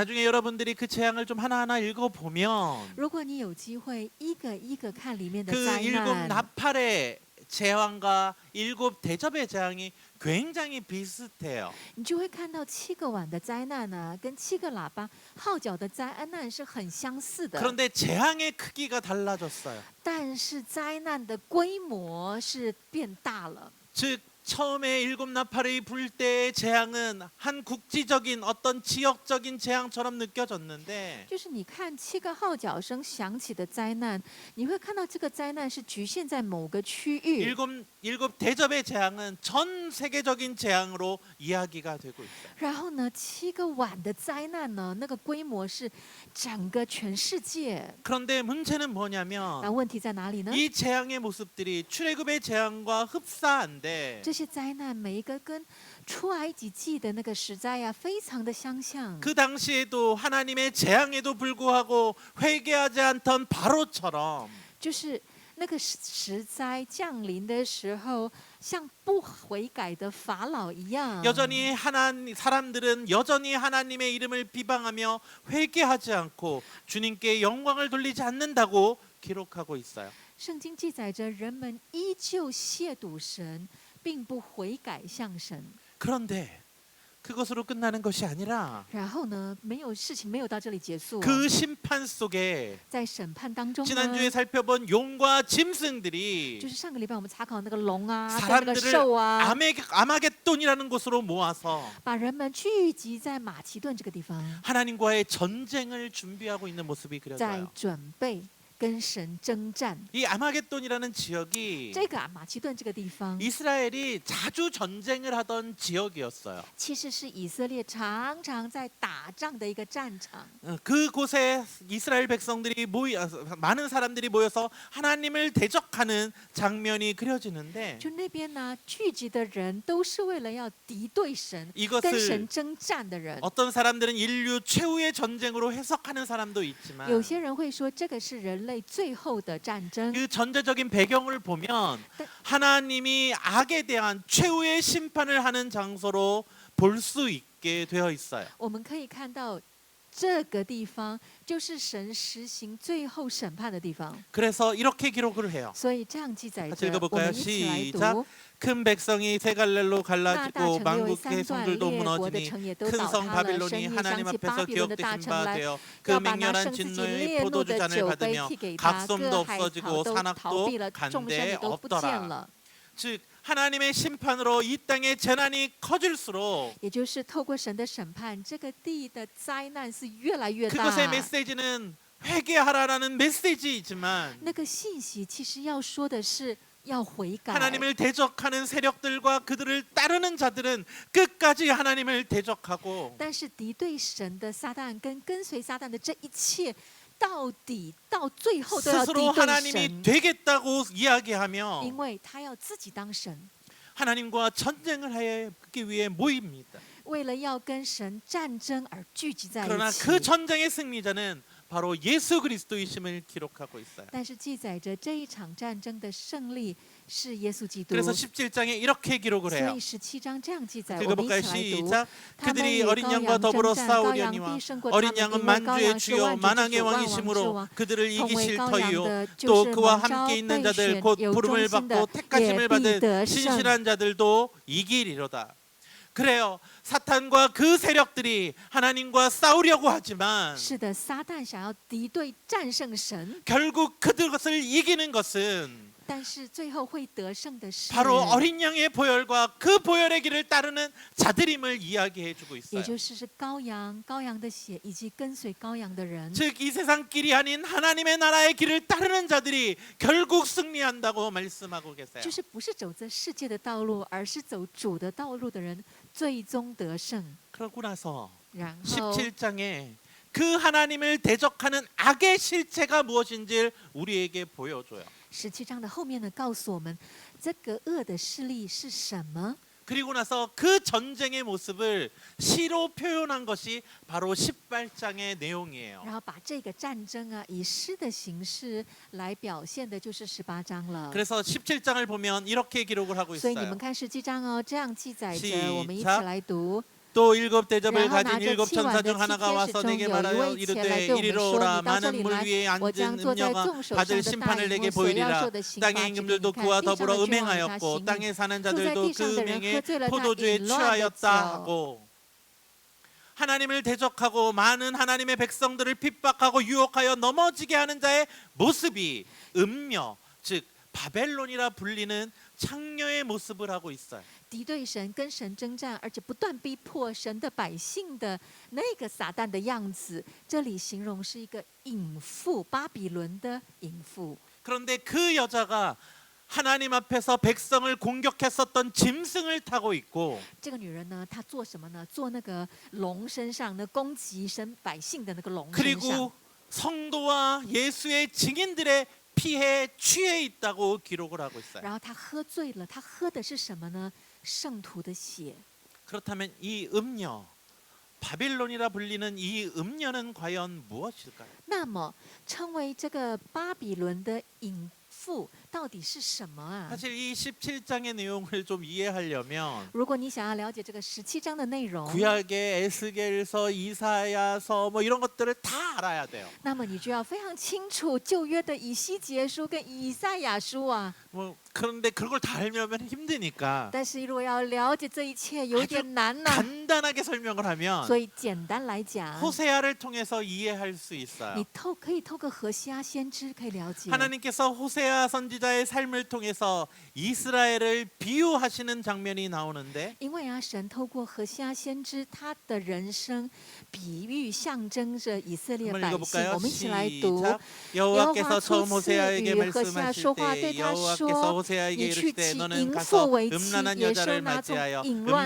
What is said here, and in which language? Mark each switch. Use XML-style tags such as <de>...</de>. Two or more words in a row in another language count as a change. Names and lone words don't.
<ko>나중에 여러분들이 그 재앙을 좀 하나하나 읽어보면</ko> <zh>如果你有机会一个一个看里面的</zh> <ko>그</ko> <zh>灾 7 难，</zh> <ko>나팔의 재앙과 7 대접의 재앙이 굉장히 비슷해요.</ko> <zh>你就会看到7个碗的灾难呢，跟7个喇叭号角的灾难是很相似的。</zh> <ko>그런데 재앙의 크기가 달라졌어요.</ko> <zh>但是灾难的规模是变大了。</zh> <ko>즉 처음에 7 나팔이 불 때의 재앙은 한 국지적인 어떤 지역적인 재앙처럼 느껴졌는데</ko> <zh>就是你看7个号角声响起的灾难，你会看到这个灾难是局限在某个区域。</zh> <ko>7 대접의 재앙은 전 세계적인 재앙으로 이야기가 되고 있어요.</ko> <zh>然后呢，7个碗的灾难呢，那个规模是整个全世界。</zh> <ko>그런데 문제는</ko> <zh>那</zh> <ko>뭐냐면</ko> <zh>问题在哪里呢？</zh> <ko>이 재앙의 모습들이 출애굽의 재앙과 흡사한데</ko> <zh>这些灾难每一个跟出埃及记的那个十灾呀，非常的相像。</zh> <ko>그 당시에도 하나님의 재앙에도 불구하고 회개하지 않던 바로처럼</ko> <zh>就是那个十灾降临的时候，像不悔改的法老一样。</zh> <ko>여전히 사람들은 여전히 하나님의 이름을 비방하며 회개하지 않고 주님께 영광을 돌리지 않는다고 기록하고 있어요.</ko> <zh>圣经记载着人们依旧亵渎神，并不悔改向神。</zh> <ko>그런데 그것으로 끝나는 것이 아니라</ko> <zh>然后呢，事情没有到这里结束、</zh> <ko>그 심판 속에</ko> <zh>在审判当中呢，</zh> <ko>지난주에 살펴본 용과 짐승들이</ko> <zh>就是上个礼拜我们查考那个龙啊，跟那个</zh> <ko>사람들을</ko> <zh>兽啊，</zh> <ko>아마겟돈이라는 곳으로 모아서</ko> <zh>把人们聚集在马其顿这个地方，</zh> <ko>하나님과의 전쟁을 준비하고 있는 모습이</ko> <zh>在</zh> <ko>그려져요.</ko> <zh>准备跟神征战。</zh> <ko>이 아마겟돈이라는 지역이</ko> <zh>这个马其顿这个地方，</zh> <ko>이스라엘이 자주 전쟁을 하던 지역이었어요.</ko> <zh>其实是以色列常常在打仗的一个战场。</zh> <ko>그곳에 이스라엘 백성들이 많은 사람들이 모여서 하나님을 대적하는 장면이 그려지는데</ko> <zh>就那边呢，聚集的人都是为了要敌对神，跟</zh> <ko>이것을</ko> <zh>神征战的人。</zh> <ko>어떤 사람들은 인류 최후의 전쟁으로 해석하는 사람도 있지만</ko> <zh>有些人会说，这个是人类最后的战争。</zh> <ko>그 전제적인 배경을 보면 하나님이 악에 대한 최후의 심판을 하는 장소로 볼 수 있게 되어 있어요.</ko> <zh>我们可以看到， 这个地方就是神实行最后审判的地方。</zh> <ko>그래서 이렇게 기록을 해요.</ko> <zh>所以这样记载</zh> <ko>같이</ko> <zh>着，我</zh> <ko>읽어볼까요?</ko> <zh>们一起来</zh> <ko>시작.</ko> <zh>读。</zh> <ko>큰 백성이 세 갈래로</ko> <zh>那大</zh> <ko>갈라지고</ko> <zh>城列为</zh> <ko>만국의</ko> <zh>三段，</zh> <ko>성들도</ko> <zh>列国的</zh> <ko>무너지니</ko> <zh>城也都</zh> <ko>큰</ko> <zh>倒</zh> <ko>성</ko> <zh>塌了。</zh> <ko>바빌론이</ko> <zh>神也</zh> <ko>하나님</ko> <zh>想起</zh> <ko>앞에서</ko> <zh>巴比伦的</zh> <ko>기억되신</ko> <zh>大城</zh> <ko>바</ko> <zh>来，</zh> <ko>되어 그</ko> <zh>要把拿</zh> <ko>맹렬한</ko> <zh>圣自己</zh> <ko>진노의</ko> <zh>烈怒的</zh> <ko>포도주잔을</ko> <zh>酒杯</zh> <ko>받으며</ko> <zh>替给他，</zh> <ko>각섬도</ko> <zh>各海草</zh> <ko>없어지고</ko> <zh>都逃</zh> <ko>산악도</ko> <zh>避了，众山</zh> <ko>간데에</ko> <zh>也都不见</zh> <ko>없더라.</ko> <zh>了。</zh> <ko>즉 하나님의 심판으로 이 땅의 재난이 커질수록</ko> <zh>也就是透过神的审判，这个地的灾难是越来越大。</zh> <ko>그것의 메시지는 회개하라라는 메시지이지만</ko> <zh>那个信息其实要说的是要悔改。</zh> <ko>하나님을 대적하는 세력들과 그들을 따르는 자들은 끝까지 하나님을 대적하고</ko> <zh>但是敌对神的撒旦跟随撒旦的这一切，到底到最后都要敌</zh> <ko>스스로</ko> <zh>对</zh> <ko>하나님이</ko> <zh>神，</zh> <ko>되겠다고 이야기하며</ko> <zh>因为他要自己当神，</zh> <ko>하나님과 전쟁을 하기 위해 모입니다.</ko> <zh>为了要跟神战争而聚集在</zh> <ko>그러나</ko> <zh>一起。</zh> <ko>그 전쟁의 승리자는 바로 예수 그리스도이심을 기록하고 있어요.</ko> <zh>但是记载着这一场战争的胜利是耶稣基督。</zh> <ko>그래서 17장에 이렇게 기록을</ko> <zh>所</zh> <ko>해요.</ko> <zh>以17章这样记载，我们</zh> <ko>읽어볼까요?</ko> <zh>一起来读。</zh> <ko>시작.</ko> <zh>他们</zh> <ko>그들이</ko> <zh>与</zh> <ko>어린</ko> <zh>羔</zh> <ko>양과</ko> <zh>羊</zh> <ko>더불어</ko> <zh>征战，羔羊</zh> <ko>싸우려니와</ko> <zh>必胜过他</zh> <ko>어린</ko> <zh>们，</zh> <ko>양은</ko> <zh>因为羔</zh> <ko>만주의</ko> <zh>羊是</zh> <ko>주요</ko> <zh>万主之</zh> <ko>만왕의</ko> <zh>主，万王之</zh> <ko>왕이심으로</ko> <zh>王。</zh> <ko>그들을</ko> <zh>同为</zh> <ko>이기실</ko> <zh>羔羊</zh> <ko>터이요</ko> <zh>的，就</zh> <ko>또</ko> <zh>是</zh> <ko>그와</ko> <zh>蒙召</zh> <ko>함께 있는</ko> <zh>被</zh> <ko>자들</ko> <zh>选</zh> <ko>곧</ko> <zh>有忠</zh> <ko>부름을</ko> <zh>心的，</zh> <ko>받고 택하심을</ko> <zh>也必</zh> <ko>받은</ko> <zh>得胜。</zh> <ko>신실한 자들도 이기리로다. 그래요. 사탄과 그 세력들이 하나님과 싸우려고 하지만</ko> <zh>是的，撒旦想要敌对战胜神，</zh> <ko>결국 그것을 이기는 것은</ko> <zh>但是最后会得胜的是，</zh> <ko>바로 어린 양의 보혈과 그 보혈의 길을 따르는 자들임을 이야기해 주고</ko> <zh>也</zh> <ko>있어요.</ko> <zh>就是羔羊，羔羊的血以及跟随羔羊的人。</zh> <ko>즉 이 세상 길이 아닌 하나님의 나라의 길을 따르는 자들이 결국 승리한다고 말씀하고 계세요.</ko> <zh>就是不是走这世界的道路，而是走主的道路的人，最终得胜。</zh> <ko>그러고 나서</ko> <zh>然后</zh> <ko>17장에 그 하나님을 대적하는 악의 실체가 무엇인지를 우리에게 보여줘요.</ko> <zh>17 章的后面呢，告诉我们这个恶的势力是什么。</zh> <ko>그리고 나서 그 전쟁의 모습을 시로 표현한 것이 바로 18장의 내용이에요.</ko> <zh>然后把这个战争啊，以诗的形式来表现的，就是18章了。</zh> <ko>그래서 17장을 보면 이렇게 기록을 하고</ko> <zh>所以你</zh> <ko>있어요.</ko> <zh>们看17章哦，这样记载着，</zh> <ko>시작</ko> <zh>我们一起来读。</zh> <ko>또 일곱 대접을</ko> <zh>然后</zh> <ko>가진</ko> <zh>拿着</zh> <ko>일곱</ko> <zh>七</zh> <ko>천사</ko> <zh>碗</zh> <ko>중</ko> <zh>的七</zh> <ko>하나가</ko> <zh>天使</zh> <ko>와서</ko> <zh>中</zh> <ko>내게</ko> <zh>有一</zh> <ko>말하여</ko> <zh>位前来</zh> <ko>이르되</ko> <zh>对我们</zh> <ko>이리로</ko> <zh>说：“</zh> <ko>오라</ko> <zh>你到这</zh> <ko>많은</ko> <zh>里</zh> <ko>물</ko> <zh>来，</zh> <ko>위에</ko> <zh>我</zh> <ko>앉은</ko> <zh>将坐在</zh> <ko>음녀가</ko> <zh>众手上</zh> <ko>받을</ko> <zh>的大</zh> <ko>심판을</ko> <zh>荧幕</zh> <ko>내게</ko> <zh>所要</zh> <ko>보이리라.</ko> <zh>受的刑</zh> <ko>땅의</ko> <zh>罚指给你</zh> <ko>임금들도</ko> <zh>看。</zh> <ko>그와</ko> <zh>地上</zh> <ko>더불어</ko> <zh>的君王与他</zh> <ko>음행하였고</ko> <zh>行淫，</zh> <ko>땅에 사는</ko> <zh>住在</zh> <ko>자들도</ko> <zh>地</zh> <ko>그</ko> <zh>上的人喝</zh> <ko>음행에</ko> <zh>醉了他</zh> <ko>포도주에</ko> <zh>淫乱的</zh> <ko>취하였다</ko> <zh>酒。</zh> <ko>하고 하나님을 대적하고 많은 하나님의 백성들을 핍박하고 유혹하여 넘어지게 하는 자의 모습이 음녀 즉 바벨론이라 불리는 창녀의 모습을 하고 있어요.</ko> <zh>敌对神，跟神征战，而且不断逼迫神的百姓的那个撒旦的样子，这里形容是一个淫妇，巴比伦的淫妇。</zh> <ko>그런데 그 여자가 하나님 앞에서 백성을 공격했었던 짐승을 타고 있고</ko> <zh>这个女人呢，她做什么呢？做那个龙身上呢，攻击神百姓的那个龙身上。</zh> <ko>그리고 성도와 예수의 증인들의 피해 취해 있다고 기록을 하고 있어요.</ko> <zh>然后她喝醉了，她喝的是什么呢？圣徒的血。</zh> <ko>그렇다면 이 음녀 바빌론이라 불리는 이 음녀는 과연 무엇일까요?</ko> <zh>那么，称为这个巴比伦的淫妇到底是什么啊？</zh> <ko>사실 이 17장의 내용을 좀 이해하려면</ko> <zh>如果你想要了解这个17章的内容，</zh> <ko>구약의 에스겔서, 이사야서 뭐 이런 것들을 다 알아야 돼요.</ko> <zh>那么你就要非常清楚旧约的以西结书跟以赛亚书啊。</zh> <ko>뭐 그런데 그걸 다 알면 힘드니까</ko> <zh>但是如果要了解这一切，有一点难呐、</zh> <ko>간단하게 설명을 하면</ko> <zh>所以简单来讲，</zh> <ko>호세아를 통해서 이해할 수</ko> <zh>你</zh> <ko>있어요.</ko> <zh>可以透过何西阿先知可以了解。</zh> <ko>하나님께서 호세아 선지자의 삶을 통해서 이스라엘을 비유하시는 장면이 나오는데</ko> <zh>因为啊，神透过何西阿先知他的人生比喻，象征着以色列</zh> <ko>한번</ko> <zh>百姓。</zh> <ko>읽어볼까요?</ko> <zh>我们一起来读。</zh> <ko>시작. 여호와께서 처음 호세아에게 말씀하실 때 여호와께서 호세아에게</ko> <zh>你去</zh> <ko>이르시되</ko> <zh>娶</zh> <ko>너는</ko> <zh>淫</zh> <ko>가서</ko> <zh>妇为妻，</zh> <ko>음란한</ko> <zh>也收</zh> <ko>여자를</ko> <zh>纳从</zh> <ko>맞이하여</ko> <zh>淫乱</zh>